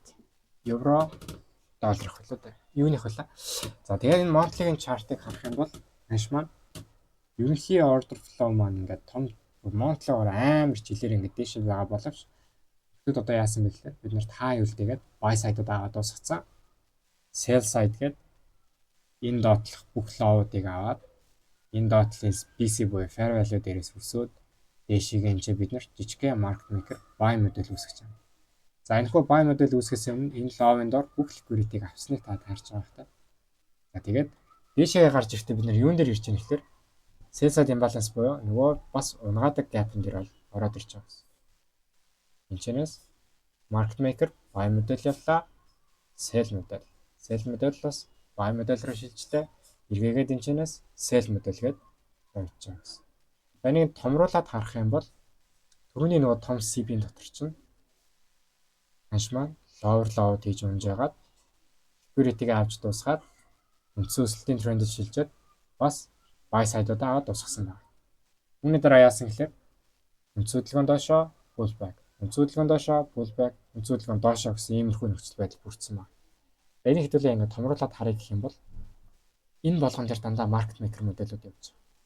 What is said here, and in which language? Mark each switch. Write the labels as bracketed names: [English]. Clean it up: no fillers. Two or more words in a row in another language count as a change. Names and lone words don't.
[Mongolian] Евро, долларх болоо тэ. Юуных болоо. За тэгээд энэ monthly-гийн chart-ыг харах юм бол маш маань ерөнхий [English] order flow [Mongolian] маань ингээд том monthly-оор амар жилээр ингээд дэше байгаа боловч тэгэд одоо яасан бэ гэхээр бид нарт high үлдээгээд buy side-ууд аваад дуусгацсан. [English] Sell side [Mongolian] гээд энэ доотлох бүх low-уудыг аваад Энэ dot-ийн BC буюу fair value дээрээс өсөөд дээшийг энэ бид нар жижигхэн [English] market maker buy [Mongolian] модель үүсгэж байгаа. За энэхүү buy модель үүсгэхээс өмнө энэ ловын дор бүх liquidity-г авсныг та харж байгаа хэрэгтэй. За тэгээд дээшээ гарч ирэхдээ бид нар юун дээр ирж байгаа нэхлээр [English] sell side imbalance [Mongolian] буюу нөгөө бас унгаадаг gap-ын дээр ороод ирж байгаа гэсэн. Энэчнээс [English] market maker buy [Mongolian] модель явлаа, sell модель бас buy модель руу шилжлээ. Эргээгээд энэчнээс sell модель гээд явж байгаа гэсэн. Энийг томруулаад харах юм бол түрүүний нөгөө том CB-ийн дотор чинь ханш маань low хийж унжаагаад liquidity-г авч дуусгаад үндсэн өсөлтийн трендэд шилжээд бас [English] buy side- [Mongolian] удаа аваад дуусгасан байна. Үүний дараа яасан гэхээр үндсэн хөдөлгөөн доошоо pullback, үндсэн хөдөлгөөн доошоо pullback, үндсэн хөдөлгөөн доошоо гэсэн иймэрхүү нөхцөл байдал бүрдсэн байна. Энийг хэдүүлээ ингээд томруулаад харъя гэх юм бол энэ болгон дээр дандаа [English] market maker [Mongolian] модельуд явж байгаа.